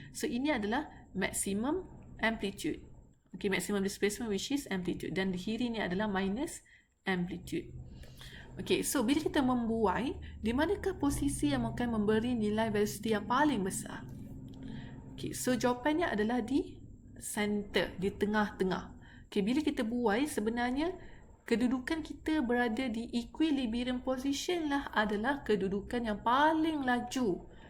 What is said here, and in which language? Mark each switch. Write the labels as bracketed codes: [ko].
[ms] So ini adalah maximum amplitude. [en] Okay, maximum displacement which is amplitude. [ms] Dan di kiri ni adalah minus amplitude. Okay, so bila kita membuai, di manakah posisi yang akan memberi nilai velocity yang paling besar? Okay, so jawapannya adalah di center, di tengah-tengah. Okay, bila kita buai, sebenarnya kedudukan kita berada di equilibrium position lah adalah kedudukan yang paling laju.